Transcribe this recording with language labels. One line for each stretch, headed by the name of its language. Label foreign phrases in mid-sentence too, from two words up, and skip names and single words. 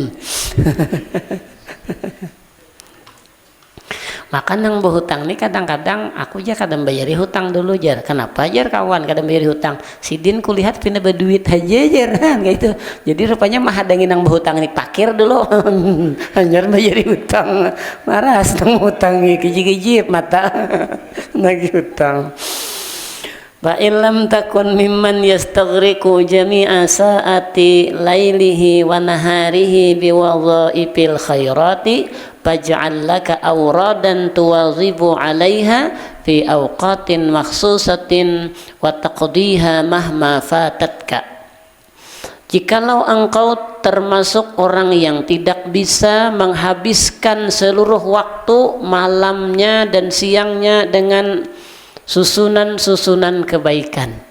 Banjar: Maka nang berhutang nih kadang-kadang aku aja kadang bayari hutang dulu jar. Kenapa jar kawan kadang bayari hutang? Sidin kulihat pindah berduit aja jar kan gitu. Jadi rupanya mah ada nang berhutang nih pakir dulu. Hanyar bayari hutang. Maras nang hutang nih kijip-kijip mata nagih hutang.
Arabic: وإن لم تكن ممن يستغرق جميع ساعات ليله ونهاره بوظائف الخيرات فاجعل لك أورادا تواظب عليها في أوقات مخصوصة وتقضيها مهما فاتتك.
Indonesian: Jikalau engkau termasuk orang yang tidak bisa menghabiskan seluruh waktu malamnya dan siangnya dengan susunan-susunan kebaikan.